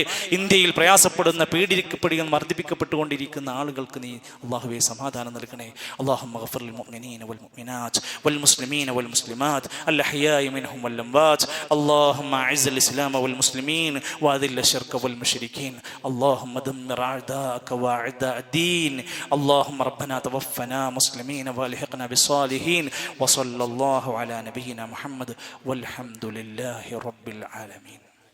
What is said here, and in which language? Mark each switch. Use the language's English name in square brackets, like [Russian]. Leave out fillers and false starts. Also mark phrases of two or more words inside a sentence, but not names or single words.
[Malayalam] ഇന്ത്യയിൽ പ്രയാസപ്പെടുന്ന, പീഡിപ്പിക്കപ്പെടുകയും മർദ്ദിപ്പിക്കപ്പെട്ടുകൊണ്ടിരിക്കുന്ന ആളുകൾക്ക് നീ അള്ളാഹുവേ സമാധാനം നൽകണേ. [Arabic] اللهم اغفر للمؤمنين والمؤمنات والمسلمين والمسلمات الأحياء منهم والأموات. اللهم أعز الإسلام والمسلمين وأذل الشرك والمشركين. اللهم دمر أعداءك وأعداء الدين. اللهم ربنا توفنا مسلمين والحقنا بالصالحين. وصلى الله على نبينا محمد والحمد لله رب العالمين.